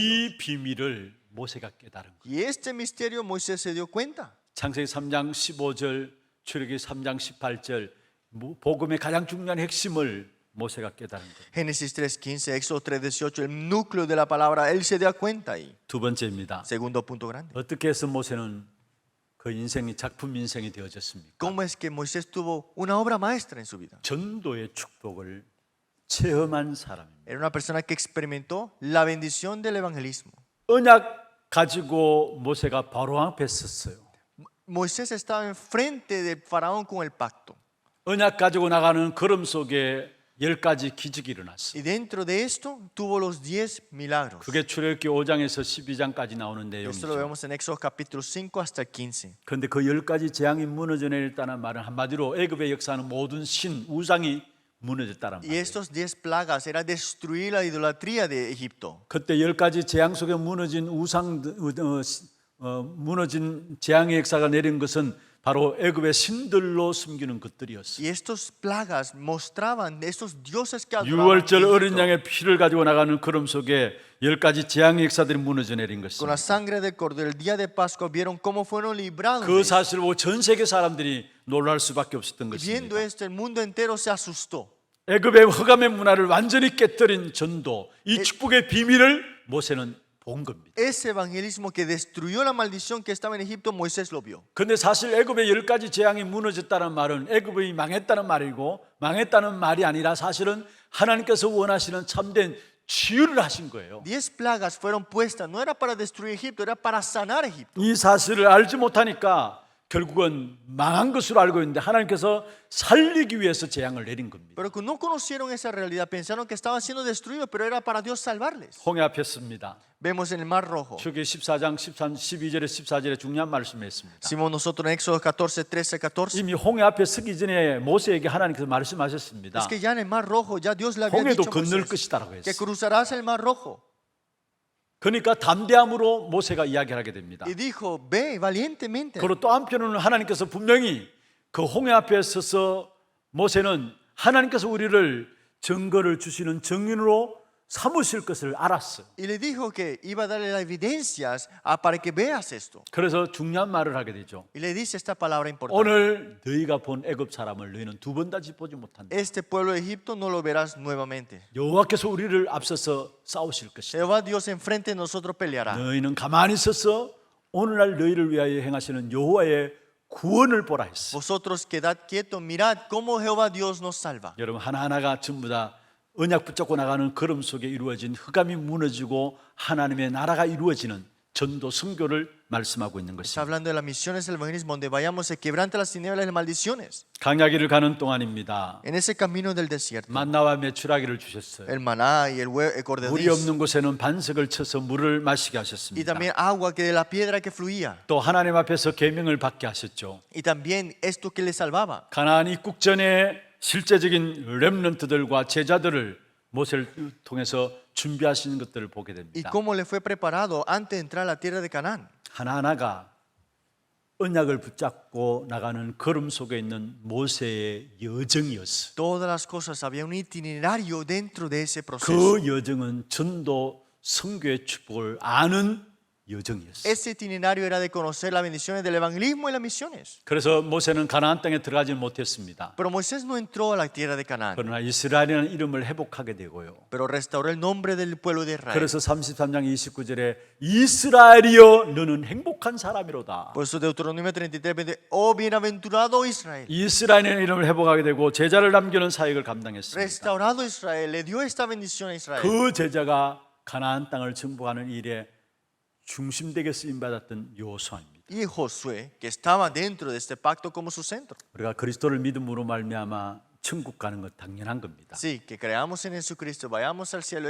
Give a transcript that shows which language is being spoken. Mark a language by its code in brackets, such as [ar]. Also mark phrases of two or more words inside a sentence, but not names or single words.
[ko] 이 비밀을 모세가 깨달은 거예요. [es] Y este misterio Moisés se dio cuenta. [ko] 창세기 3장 15절, 출애굽기 3장 18절 복음의 가장 중요한 핵심을 모세가 깨달은 거예요. [es] Génesis 3:15, Éxodo 3:18, el núcleo de la palabra, él se dio cuenta ahí. [ko] 두 번째입니다. [es] Segundo punto grande. [ko] 어떻게 해서 모세는 그 인생이 작품 인생이 되어졌습니까? [es] ¿Cómo es que Moisés tuvo una obra maestra en su vida? [ko] 전도의 축복을 체험한 사람입니다. [es] Era una persona que experimentó la bendición del evangelismo. [ko] 언약 가지고 모세가 바로 앞에 섰어요. [es] Moisés estaba enfrente del faraón con el pacto. [ko] 언약 가지고 나가는 걸음 속에 10가지 기적이 일어났어요. [es] Y dentro de esto tuvo los 10 milagros. [ko] 그게 출애굽기 5장에서 12장까지 나오는 [es] Esto lo [ko] 내용이죠. [es] vemos en Éxodo capítulo 5 hasta el 15. [ko] 그런데 그 10가지 재앙이 무너져 내렸다는 말은 한마디로 애굽의 역사는 모든 신, 우상이 무너졌다는 [es] Y [ko] 말이에요. [es] estos 10 plagas era destruir la idolatría de Egipto. [ko] 그때 10가지 재앙 속에 무너진 무너진 재앙의 역사가 내린 것은 바로 애굽의 신들로 숨기는 것들이었어요. [es] Y estos plagas mostraban estos dioses que adoraban [ko] 유월절 [es] Egipto. [ko] 어린 양의 피를 가지고 나가는 걸음 속에 10가지 재앙의 역사들이 무너져 내린 [es] Con [ko] 것입니다. [es] la sangre del cordero, el día de Pascua, vieron cómo fueron librados. [ko] 그 사실을 보고 전 세계 사람들이 놀랄 수밖에 없었던 [es] Y viendo [ko] 것입니다. [es] esto, el mundo entero se asustó. [ko] 애굽의 흑암의 문화를 완전히 깨뜨린 전도, 이 축복의 비밀을 모세는 본 겁니다. [es] Ese evangelismo que destruyó la maldición que estaba en Egipto, Moisés lo vio. [ko] 그런데 사실 애굽의 10가지 재앙이 무너졌다는 말은 애굽이 망했다는 말이고 망했다는 말이 아니라 사실은 하나님께서 원하시는 참된 치유를 하신 거예요. [es] 10 plagas fueron puestas, no era para destruir Egipto, era para sanar Egipto. [ko] 이 사실을 알지 못하니까 결국은 망한 것으로 알고 있는데 하나님께서 살리기 위해서 재앙을 내린 겁니다. [es] Pero que no conocieron esa realidad, pensaron que estaban siendo destruidos, pero era para Dios salvarles. [ko] 홍해 앞에 씁니다. [es] Vemos en el Mar Rojo. [ko] 출애굽기 14장 12절에 14절에 중요한 말씀을 했습니다. [es] Hicimos nosotros en Éxodo 14, 13, 14. [ko] 이미 홍해 앞에 서기 전에 모세에게 하나님께서 말씀하셨습니다. [es] Es que ya en el Mar Rojo, ya Dios le había [ko] 홍해도 [es] dicho a [ko] 건널 [es] Moisés [ko] 것이다라고 [es] que [ko] 했어요. [es] cruzarás el Mar Rojo. [ko] 그러니까 담대함으로 모세가 이야기를 하게 됩니다. [es] Y dijo, ve valientemente. [ko] 그리고 또 한편으로는 하나님께서 분명히 그 홍해 앞에 서서 모세는 하나님께서 우리를 증거를 주시는 증인으로 삼으실 것을 알았어요. [es] Y le dijo que iba a darle las evidencias para que veas esto. [ko] 그래서 중요한 말을 하게 되죠. [es] Y le dice esta palabra importante. [ko] 오늘 너희가 본 애굽 사람을 너희는 두 번 다시 보지 못한다. [es] Este pueblo de Egipto no lo verás nuevamente. [ko] 여호와께서 우리를 앞서서 싸우실 것이다. [es] Jehová Dios enfrente de nosotros peleará. [ko] 너희는 가만히 서서 오늘날 너희를 위하여 행하시는 여호와의 구원을 보라 했어. [es] Vosotros quedad quietos, mirad cómo Jehová Dios nos salva. [ko] 여러분 하나하나가 전부 다 언약 붙잡고 나가는 걸음 속에 이루어진 흑암이 무너지고 하나님의 나라가 이루어지는 전도 선교를 말씀하고 있는 [es] Está [ko] 것입니다. [es] hablando de las misiones del evangelismo, donde vayamos se quebranta las tinieblas y las maldiciones. [ko] 강야기를 가는 동안입니다. [es] En ese camino del desierto, [ko] 만나와 메추라기를 주셨어요. [es] el maná y el cordero [ko] 물이 없는 곳에는 반석을 쳐서 물을 마시게 [es] y [ko] 하셨습니다. [es] también agua que de la piedra que fluía. [ko] 또 하나님 앞에서 계명을 받게 하셨죠. [es] Y también esto que le salvaba. [ko] 가나안 입국 전에 실제적인 렘넌트들과 제자들을 모세를 통해서 준비하시는 것들을 보게 [es] Y [ko] 됩니다. [es] cómo le fue preparado antes de entrar a la tierra de Canaán. [ko] 하나하나가 언약을 붙잡고 나가는 걸음 속에 있는 모세의 여정이었어요. [es] Todas las cosas, había un itinerario dentro de ese proceso. [ko] 그 여정은 전도 선교의 축복을 아는 여정이었어요. [es] Ese itinerario era de conocer las bendiciones del evangelismo y las misiones. [ko] 그래서 모세는 가나안 땅에 들어가지 못했습니다. [es] Pero Moisés no entró a la tierra de Canaán, [ko] 그러나 이스라엘이라는 이름을 회복하게 되고요. [es] pero restauró el nombre del pueblo de Israel. [ko] 그래서 33장 29절에 이스라엘이여 너는 행복한 사람이로다. [es] Por eso Deuteronomio 33, 20, oh bienaventurado Israel. [ko] 이스라엘이라는 이름을 회복하게 되고 제자를 남기는 사역을 감당했습니다. [es] Restaurado Israel, le dio esta bendición a Israel. [ko] 그 제자가 가나안 땅을 정복하는 일에 중심되게 쓰임 받았던 요수아입니다. [es] Y Josué, que estaba dentro de este pacto como su centro. [ko] 우리가 그리스도를 믿음으로 말미암아 천국 가는 것 당연한 겁니다. [es] Sí, que creamos en Jesucristo, vayamos al cielo.